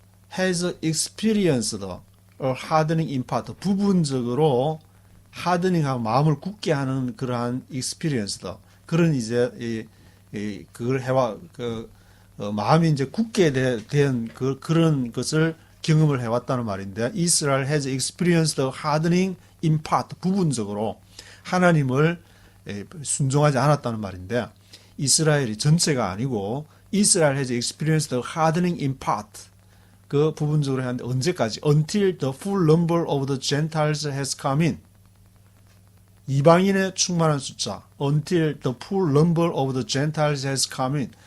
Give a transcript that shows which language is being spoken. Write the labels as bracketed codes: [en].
[en] has experienced a hardening in part. [ko] 부분적으로 하드닝하고 마음을 굳게 하는 그러한 experienced. 그런 이제 그걸 마음이 이제 굳게 된 그런 것을 경험을 해왔다는 말인데, [en] Israel has experienced a hardening in part, [ko] 부분적으로 하나님을 순종하지 않았다는 말인데, 이스라엘이 전체가 아니고 Israel has experienced a hardening in part, 그 부분적으로 하는데 언제까지? [en] Until the full number of the Gentiles has come in. [ko] 이방인의 충만한 숫자, [en] until the full number of the Gentiles has come in.